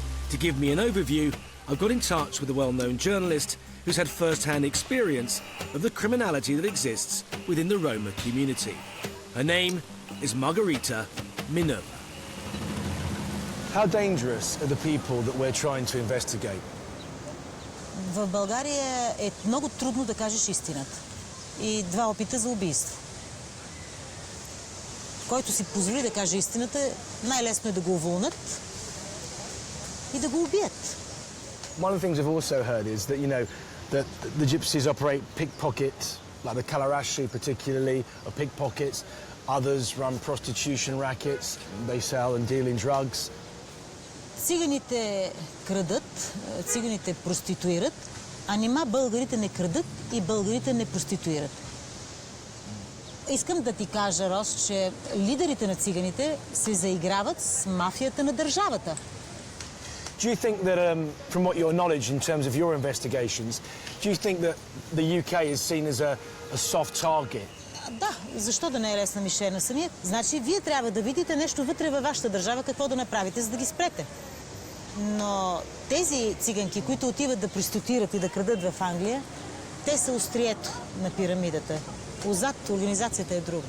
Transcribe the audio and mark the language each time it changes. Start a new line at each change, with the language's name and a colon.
English: To give me an overview, I've got in touch with a well-known journalist who's had first-hand experience of the criminality that exists within the Roma community. Her name is Margarita Minerva. How dangerous are the people that we're trying to investigate?
Bulgarian: В България е много трудно да кажеш истината. И 2 опита за убийство. Който си позволи да каже истината, най-лесно е да го уволнат и да го убият.
English: One of the things I've also heard is that, you know, that the gypsies operate pickpockets, like the Kalarashi particularly, are pickpockets. Others run prostitution rackets. They sell and deal in drugs.
Bulgarian: Циганите крадат, циганите проституират, а нима българите не крадат и българите не проституират. Искам да ти кажа, Рос, че лидерите на циганите се заиграват с мафията на държавата.
English: Do you think that, from what your knowledge in terms of your investigations, do you think that the UK is seen as a soft target?
Bulgarian: Да, защо да не е лесна мишена самия? Значи, вие трябва да видите нещо вътре във вашата държава, какво да направите, за да ги спрете. Но тези циганки, които отиват да проституират и да крадат в Англия, те са острието на пирамидата. Отзад организацията е друга.